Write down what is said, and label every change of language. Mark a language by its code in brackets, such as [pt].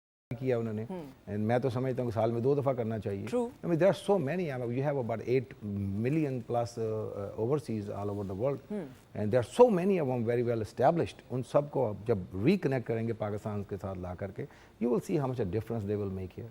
[ur] کیا انہوں نے, and میں تو سمجھتا ہوں کہ سال میں 2 دفعہ کرنا چاہیے. [en] I mean, there are so many. I mean, you have about 8 million plus overseas all over the world, and there are so many of them very well established. [ur] ان سب کو جب ریکنیکٹ کریں گے پاکستان کے ساتھ لا کر کے, [en] you will see how much a difference they will make here.